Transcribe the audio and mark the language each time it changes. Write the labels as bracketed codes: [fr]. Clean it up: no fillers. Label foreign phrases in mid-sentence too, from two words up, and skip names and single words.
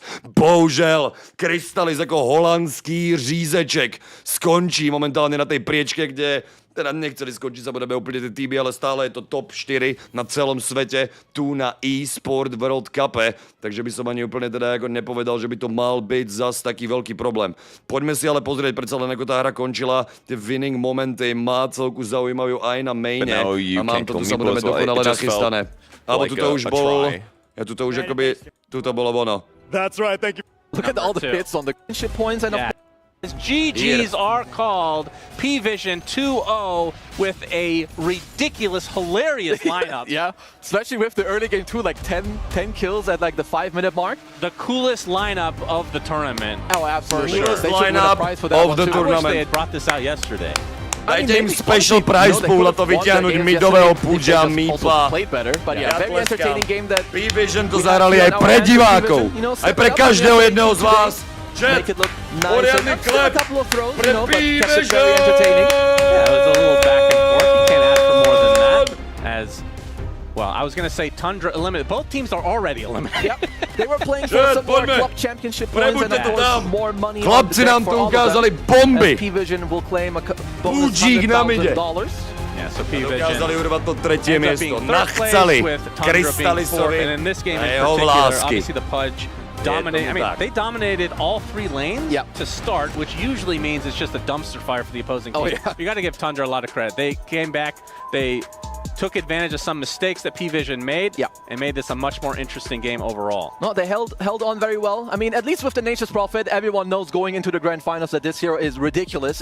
[sk] Bohužel, Krystalis ako holandský řízeček skončí momentálne na tej priečke, kde teda nechceli skončiť samozrejme úplne tie týmy, ale stále je to top 4 na celom svete tu na Esport World Cupe, takže by som ani úplne teda ako nepovedal, že by to mal byť zas taký veľký problém. Poďme si ale pozrieť predsa len ako tá hra končila, tie winning momenty má celku zaujímavú aj na maine a mám to tu samozrejme dokonale nachystané. Alebo tuto už bol, ja tuto už akoby, tuto bolo ono. [en] That's right, thank you. Look at all the hits on the ship points and GGs are called. P-Vision 2-0 with a ridiculous, hilarious lineup. Yeah, especially with the early game too, like 10 kills at like the 5-minute mark. The coolest lineup of the tournament. Oh, absolutely. Coolest lineup of the tournament. I wish they had brought this out yesterday. [sk] Dajte im [en] special prize pool [sk] a to vyťahnuť midového Pudža Meepa. P-Vision to zahrali aj pre divákov, aj pre každého jedného z vás. Chat, poriadny klep pre P-Vision! [en] Yeah, it was a little back and forth. You can't ask for more than that. As well, I was going to say Tundra eliminated. Both teams are already eliminated. Yep. They were playing for some more club championship points and of course more money. [sk] Chlapci nám tu ukázali bomby. [en] P-Vision will claim a bonus $100,000. Yeah, so P-Vision [sk] dokázali urvať to tretie miesto. Nachcali Krystalisovi a jeho vlásky. [en] Obviously the Pudge dominated. I mean, they dominated all 3 lanes to start, which usually means it's just a dumpster fire for the opposing team. You got to give Tundra a lot of credit. They came back, they took advantage of some mistakes that P-Vision made and made this a much more interesting game overall. No, they held on very well. I mean, at least with the Nature's Prophet, everyone knows going into the Grand Finals that this hero is ridiculous.